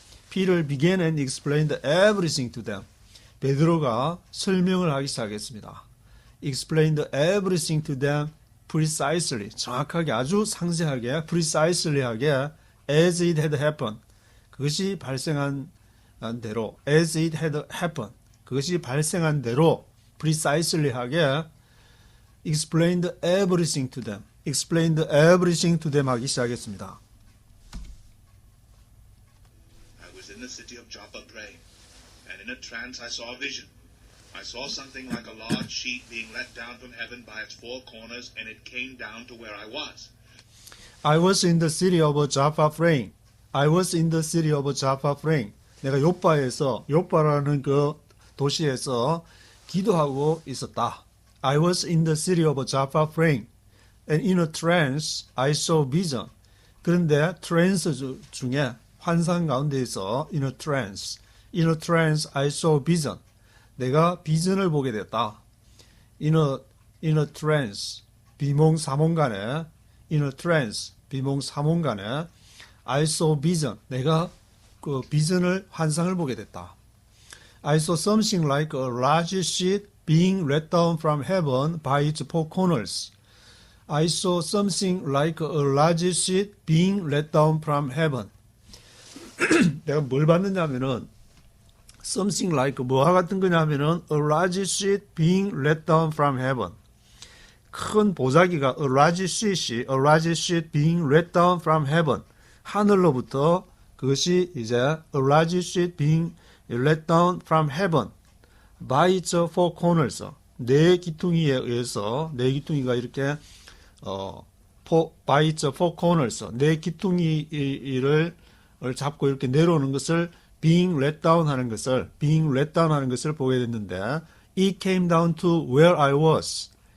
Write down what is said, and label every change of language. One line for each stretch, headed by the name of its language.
English: Peter began and explained everything to them.
Korean: 베드로가 설명을 하기 시작했습니다.
English: Explained everything to them precisely.
Korean: 정확하게 아주 상세하게 precisely하게
English: as it had happened.
Korean: 그것이 발생한 대로
English: as it had happened.
Korean: 그것이 발생한 대로
English: precisely하게 explained everything to them. explained everything to them
Korean: 하기 시작했습니다.
English: I was in the city of Joppa praying, and in a trance I saw a vision. I saw something like a large sheet being let down from heaven by its four corners, and it came down to where I was. I was in the city of Joppa praying. I was in the city of Joppa praying.
Korean: 내가 요빠라는 그 도시에서 기도하고 있었다.
English: I was in the city of Joppa praying. And in a trance, I saw vision.
Korean: 그런데 trance 중에 환상 가운데에서
English: in a trance, I saw vision.
Korean: 내가 비전을 보게 됐다.
English: In a trance,
Korean: 비몽사몽간에
English: in a trance, 비몽사몽간에 I saw vision.
Korean: 내가 그 비전을 환상을 보게 됐다.
English: I saw something like a large sheet being let down from heaven by its four corners. I saw something like a large sheet being let down from heaven.
Korean: 내가 뭘 봤느냐면은
English: something like
Korean: 뭐와 같은 거냐면은
English: a large sheet being let down from heaven.
Korean: 큰 보자기가
English: a large sheet being let down from heaven.
Korean: 하늘로부터 그것이 이제
English: a large sheet being let down from heaven by its four corners.
Korean: 네 기퉁이에 의해서 네 기퉁이가 이렇게
English: by its four corners
Korean: 네 기퉁이를 잡고 이렇게 내려오는 것을 being let down 하는 것을 보게 됐는데
English: it came down to where I was.